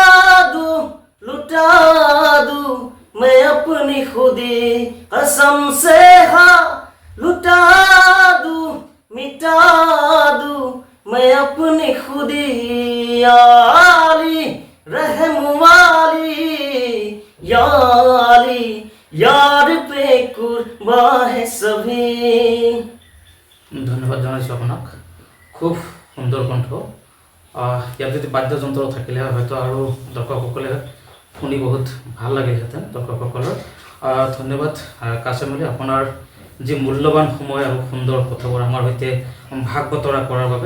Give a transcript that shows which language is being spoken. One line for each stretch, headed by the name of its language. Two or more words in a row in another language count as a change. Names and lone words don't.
Hindi: दूं मैं अपनी खुदी, कसम से हा लुटा दूं मिटा दूं मैं अपनी खुदी, आली रहम वाली याली यार पे कुर्बा है सभी।
Assamese: ধন্যবাদ জানাইছোঁ আপোনাক। খুব সুন্দৰ কণ্ঠ। ইয়াত যদি বাদ্যযন্ত্ৰ থাকিলে হয়তো আৰু দৰ্শকসকলে শুনি বহুত ভাল লাগিলহেঁতেন দৰ্শকসকলৰ। ধন্যবাদ কাশেম আলী, আপোনাৰ যি মূল্যৱান সময় আৰু সুন্দৰ কথাবোৰ আমাৰ সৈতে ভাগ বতৰা কৰাৰ বাবে।